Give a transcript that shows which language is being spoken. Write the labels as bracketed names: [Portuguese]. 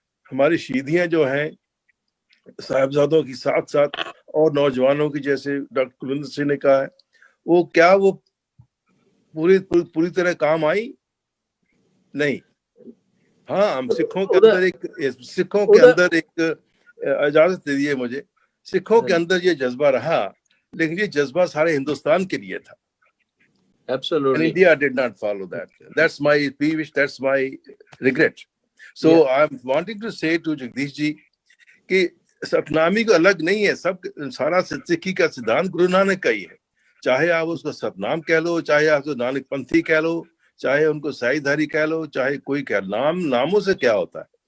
[Hindi] हमारी शहीदियां जो हैं साहिबजादों की साथ साथ और नौजवानों की, जैसे डॉक्टर कुलविंदर सिंह ने कहा है, वो पूरी तरह काम आई नहीं। हाँ, हम सिखों के अंदर एक इजाजत दे दिए मुझे, सिखों के अंदर ये जज्बा रहा, लेकिन ये जज्बा सारे हिंदुस्तान के लिए था। [English] Absolutely. And India did not follow that. That's my peevish, that's my regret. So yeah. I'm wanting to say to Jagdish [Hindi] जी कि सतनामी को अलग नहीं है, सब सारा सिक्खी का सिद्धांत गुरु नानक का ही है। चाहे आप उसको सतनाम कह लो, चाहे आप उसको नानक पंथी कह लो, चाहे उनको साईधारी कह लो, चाहे कोई कह, नामों से क्या होता है?